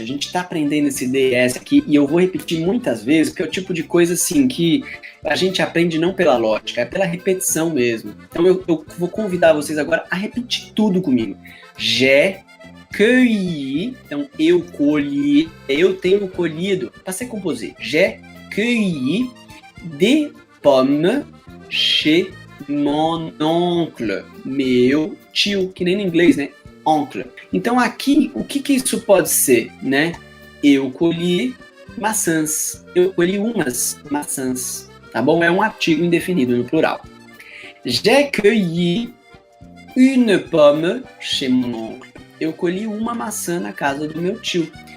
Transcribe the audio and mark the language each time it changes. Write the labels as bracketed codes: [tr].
[pt] A gente tá aprendendo esse DS aqui e eu vou repetir muitas vezes, porque é o tipo de coisa assim que a gente aprende não pela lógica, é pela repetição mesmo. Então eu vou convidar vocês agora a repetir tudo comigo. [fr] J'ai cueilli, [pt] então eu colhi, eu tenho colhido, passei composé. [fr] J'ai cueilli des pommes chez mon oncle, [pt] meu tio, que nem no inglês, né? [fr] Oncle. [pt] Então aqui, o que isso pode ser, né? Eu colhi maçãs. Eu colhi umas maçãs, tá bom? É um artigo indefinido no plural. [fr] J'ai cueilli une pomme chez mon oncle. [pt] Eu colhi uma maçã na casa do meu tio.